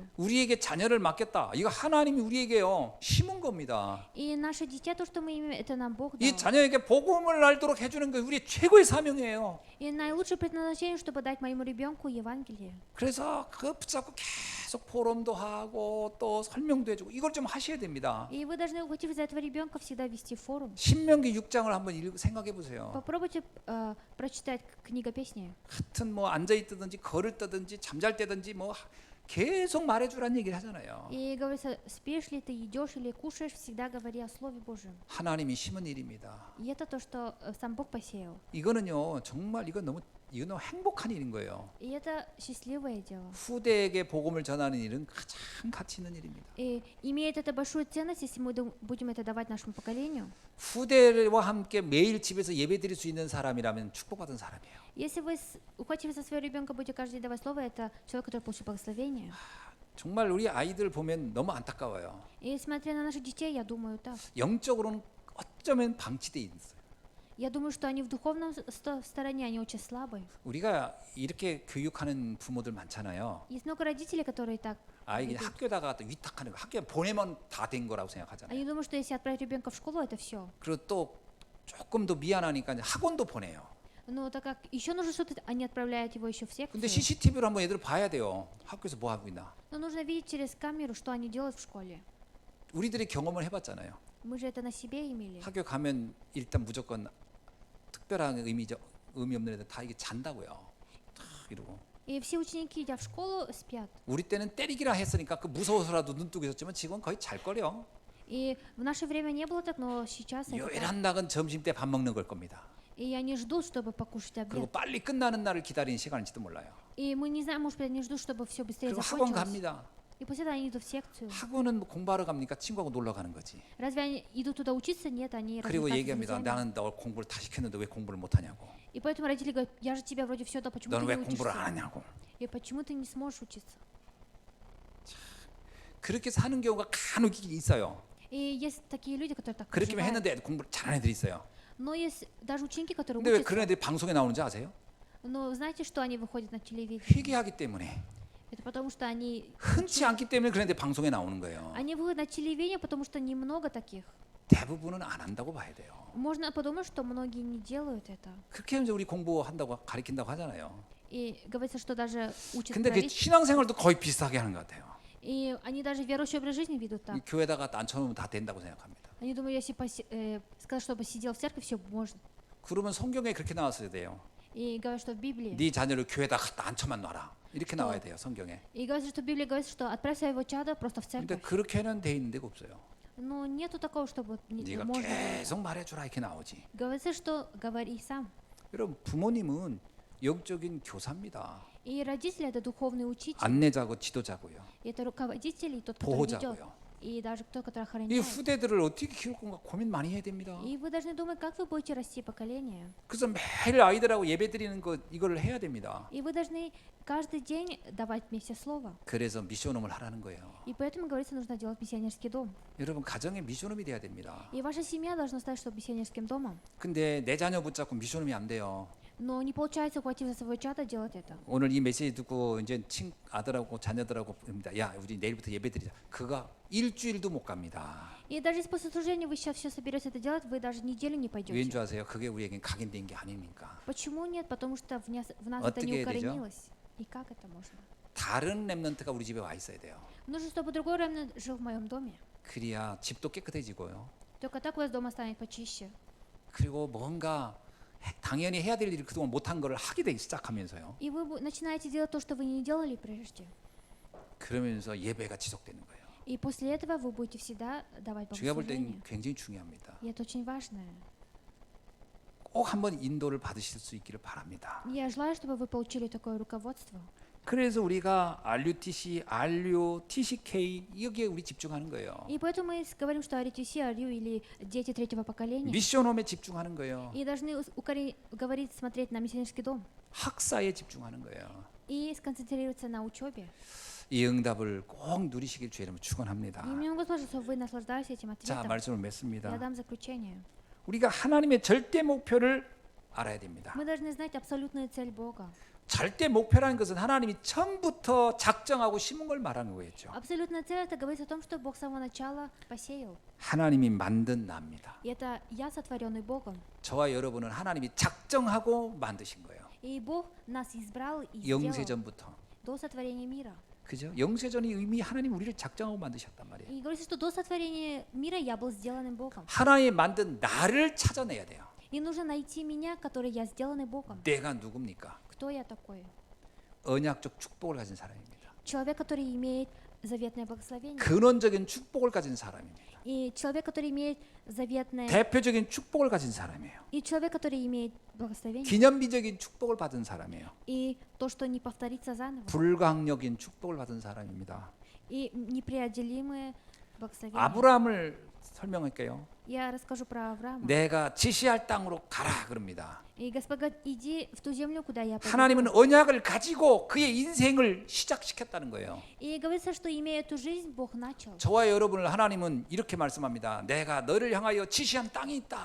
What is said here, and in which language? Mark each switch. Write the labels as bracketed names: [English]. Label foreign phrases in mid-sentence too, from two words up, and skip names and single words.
[Korean] 우리에게 자녀를 맡겼다. 이거 하나님이 우리에게요 심은 겁니다. [Russian] И наше дитя, то, что мы имеем, это нам Бог [Korean] 이 [Russian] дал. [Korean] 자녀에게 복음을 알도록 해주는 게 우리의 최고의 사명이에요. [Russian] И наилучшее предназначение, чтобы дать моему ребенку Евангелие. [Korean] 그래서 그거 붙잡고 계속 포럼도 하고 또 설명도 해주고 이걸 좀 하셔야 됩니다. [Russian] И вы должны, ухватив за этого ребенка, всегда вести форум. [Korean] 신명기 6장을 한번 생각해 보세요. [Russian] Попробуйте прочитать книгопесни. [Korean] 하여튼 뭐 앉아 있든지 걸을 때든지 잠잘 때든지 뭐 계속 말해주라는 얘기를 하잖아요. [Russian] И говорится, спишь ли ты, идешь или кушаешь, всегда говори о Слове Божьем. [Korean] 하나님이 심은 일입니다. [Russian] И это то, что сам Бог посеял. [Korean] 이거는요 정말 이건 너무 행복한 일인 거예요. [Russian] И это счастливое дело. [Korean] 후대에게 복음을 전하는 일은 가장 가치 있는 일입니다. [Russian] И имеет это большую ценность, если мы будем это давать нашему поколению. [Korean] 후대와 함께 매일 집에서 예배드릴 수 있는 사람이라면 축복받은 사람이에요. [Russian] Если вы, ухватив за своего ребенка, будете каждый день давать слово, это человек, который получил благословение. [Korean] 정말 우리 아이들 보면 너무 안타까워요. [Russian] И смотря на наших детей, я думаю так. [Korean] 영적으로는 어쩌면 방치돼 있어요. [Russian] Я думаю, что они в духовном стороне, они очень слабые. [Korean] 우리가 이렇게 교육하는 부모들 많잖아요. [Russian] Есть много родителей, которые так. [Korean] 아이 학교다가 또 위탁하는 거, 학교에 보내면 다 된 거라고 생각하잖아요. [Russian] Они думают, что если отправить ребенка в школу, это все. [Korean] 그리고 또 조금 더 미안하니까 이제 학원도 보내요. [Russian] Но так как еще нужно что-то, они отправляют его еще в [Korean] 근데 [Russian] секцию. [Korean] CCTV로 한번 애들 봐야 돼요. 학교에서 뭐 하고 있나. [Russian] Но нужно видеть через камеру, что они делают в школе. [Korean] 우리들이 경험을 해봤잖아요. [Russian] Мы же это на себе имели. [Korean] 학교 가면 일단 무조건 특별한 의미 없는 애들 다 이게 잔다고요. 다 이러고. [Russian] И все ученики, идя в школу, спят. [Korean] 우리 때는 때리기라 했으니까 그 무서워서라도 눈 뜨고 있었지만 지금은 거의 잘 거려. [Russian] И в наше время не было так, но сейчас это так. [Korean] 요일한 낙은 점심 때 밥 먹는 걸 겁니다. [Russian] И они ждут, чтобы покушать [Korean] 그리고 [Russian] обед. [Korean] 빨리 끝나는 날을 기다리는 시간일지도 몰라요. [Russian] И мы не знаем, может быть, они ждут, чтобы все быстрее [Korean] 그리고 학원 [Russian] закончилось. [Korean] 갑니다. [Russian] И после этого они идут в секцию. [Korean] 학원은 뭐 공부하러 갑니까? 친구하고 놀러 가는 거지. [Russian] Разве они идут туда учиться? Нет, они [Korean] 그리고 [Russian] развлекаются с [Korean] 얘기합니다. [Russian] друзьями. [Korean] 나는 너 공부를 다 시켰는데 왜 공부를 못 하냐고. [Russian] И поэтому родители говорят, я же тебя вроде все, да почему [Korean] 너는 [Russian] ты [Korean] 왜 [Russian] не [Korean] 공부를 안 [Russian] учишься? [Korean] 하냐고. [Russian] И почему ты не сможешь учиться? [Korean] 그렇게 사는 경우가 간혹 있어요. [Russian] И есть такие люди, которые так [Korean] 그렇게 [Russian] проживают. [Korean] 했는데 공부를 잘하는 애들이 있어요. [Russian] Но есть даже ученики, которые [Korean] 근데 왜 [Russian] учатся. [Korean] 그런 애들이 방송에 나오는지 아세요? [Russian] Но знаете, что они выходят на телевидение? [Korean] 회개하기 때문에. [Russian] Это потому что они [Korean] 흔치 않기 때문에 그런 애들이 방송에 나오는 거예요. [Russian] они выходят на телевидение, потому что немного таких. [Korean] 대부분은 안 한다고 봐야 돼요. [Russian] Можно подумать, что многие не делают это. [Korean] 그렇게 하면 이제 우리 공부한다고 가르친다고 하잖아요. [Russian] И говорится, что даже учат [Korean] 근데 그 [Russian] править. [Korean] 신앙생활도 거의 비슷하게 하는 것 같아요. [Russian] И они даже верующий образ жизни ведут [Korean] 이 [Russian] так. [Korean] 교회다가 앉혀놓으면 다 된다고 생각합니다. [Russian] Они думают, если сказать, чтобы сидел в церкви, все можно. [Korean] 그러면 성경에 그렇게 나왔어야 돼요. [Russian] И говорят, что в Библии. [Korean] 네 자녀를 교회다 갖다 앉혀만 놔라. 이렇게 나와야 돼요, 성경에. [Russian] И говорится, что в Библии говорится, что отправь своего чада просто в [Korean] 근데 [Russian] церковь. [Korean] 그렇게는 돼 있는 데가 없어요. [Russian] Но нету такого, чтобы [Korean] 네가 [Russian] можно. [Korean] 계속 말해주라 이렇게 나오지. [Russian] Говорится, что говори сам. [Korean] 여러분 부모님은 영적인 교사입니다. [Russian] И родители это духовный учитель. [Korean] 안내자고 지도자고요. [Russian] И это руководитель и тот, который ведет. [Korean] 보호자고요. [Russian] И даже тот, который [Korean] 이 [Russian] охраняет. [Korean] 후대들을 어떻게 키울 건가 고민 많이 해야 됩니다. [Russian] И вы должны думать, как вы будете расти поколение. [Korean] 그래서 매일 아이들하고 예배 드리는 거 이걸 해야 됩니다. [Russian] И вы должны каждый день давать вместе слово. [Korean] 그래서 미션홈을 하라는 거예요. [Russian] И поэтому говорится, нужно делать миссионерский дом. [Korean] 여러분 가정에 미션홈이 돼야 됩니다. [Russian] И ваша семья должна стать что миссионерским домом. [Korean] 근데 내 자녀 붙잡고 미션홈이 안 돼요. [Russian] Но не получается, ухватив за своего чада, делать это. [Korean] 오늘 이 메시지 듣고 이제 아들하고 자녀들하고 봅니다. 야, 우리 내일부터 예배 드리자. 그가 일주일도 못 갑니다. [Russian] И даже если после служения вы сейчас все соберетесь это делать, вы даже неделю не [Korean] 왜인 [Russian] пойдете. [Korean] 줄 아세요? 그게 우리에게 각인된 게 아닙니까? [Russian] Почему нет? Потому что в нас это [Korean] 어떻게 [Russian] не [Korean] 해야 되죠? [Russian] укоренилось. И как это можно? [Korean] 다른 렘넌트가 우리 집에 와 있어야 돼요. [Russian] Нужно, чтобы другой ремнант жил в моем доме. [Korean] 그래야 집도 깨끗해지고요. [Russian] Только так у вас дома станет почище. [Korean] 그리고 뭔가 당연히 해야 될 일을 그동안 못한 거를 하게 되기 시작하면서요. [Russian] И вы начинаете делать то, что вы не делали прежде. [Korean] 그러면서 예배가 지속되는 거예요. [Russian] И после этого вы будете всегда давать [Korean] 제가 볼 땐 [Russian] богослужение. [Korean] 굉장히 중요합니다. [Russian] И это очень важно. [Korean] 꼭 한번 인도를 받으실 수 있기를 바랍니다. [Russian] Я желаю, чтобы вы получили такое руководство. [Korean] 그래서 우리가 RUTC, RU, TCK 여기에 우리 집중하는 거예요. [Russian] И поэтому мы говорим, что RTC, RU или дети третьего поколения. [Korean] 미션홈에 집중하는 거예요. [Russian] И должны говорить, смотреть на миссионерский дом. [Korean] 학사에 집중하는 거예요. [Russian] И сконцентрироваться на учебе. [Korean] 이 응답을 꼭 누리시길 주의 이름으로 축원합니다. [Russian] И мне Господь, что вы наслаждаетесь этим [Korean] 자, [Russian] ответом. [Korean] 말씀을 [Russian] Я [Korean] 맺습니다. [Russian] дам заключение. [Korean] 우리가 하나님의 절대 목표를 알아야 됩니다. [Russian] Мы должны знать абсолютную цель Бога. [Korean] 절대 목표라는 것은 하나님이 처음부터 작정하고 심은 걸 말하는 거겠죠. [Russian] Абсолютная цель это говорит о том, что Бог с самого начала посеял. [Korean] 하나님이 만든 나입니다. [Russian] И это я, сотворенный Богом. [Korean] 저와 여러분은 하나님이 작정하고 만드신 거예요. [Russian] И Бог нас избрал и сделал [Korean] 영세전부터. [Russian] до сотворения мира. [Korean] 그죠? 영세전이 이미 하나님 우리를 작정하고 만드셨단 말이에요. [Russian] И говорится, что до сотворения мира я был сделанным Богом. [Korean] 하나님이 만든 나를 찾아내야 돼요. [Russian] И нужно найти меня, который я сделанный Богом. [Korean] 내가 누굽니까? [Russian] Кто я такой? [Korean] 언약적 축복을 가진 사람입니다. [Russian] Человек, который имеет заветное благословение. [Korean] 근원적인 축복을 가진 사람입니다. [Russian] И человек, который имеет заветное. [Korean] 대표적인 축복을 가진 사람이에요. [Russian] И человек, который имеет благословение. [Korean] 기념비적인 축복을 받은 사람이에요. [Russian] И то, что не повторится заново. [Korean] 불가항력인 축복을 받은 사람입니다. [Russian] И непреодолимые благословения. [Korean] 아브라함을 설명할게요. [Russian] Я расскажу про Авраама. [Korean] 내가 지시할 땅으로 가라 그럽니다. [Russian] И Господь говорит, иди в ту землю, куда я поведу. [Korean] 하나님은 언약을 가지고 그의 인생을 시작시켰다는 거예요. [Russian] И говорится, что имея эту жизнь, Бог начал. [Korean] 저와 여러분을 하나님은 이렇게 말씀합니다. 내가 너를 향하여 지시한 땅이 있다.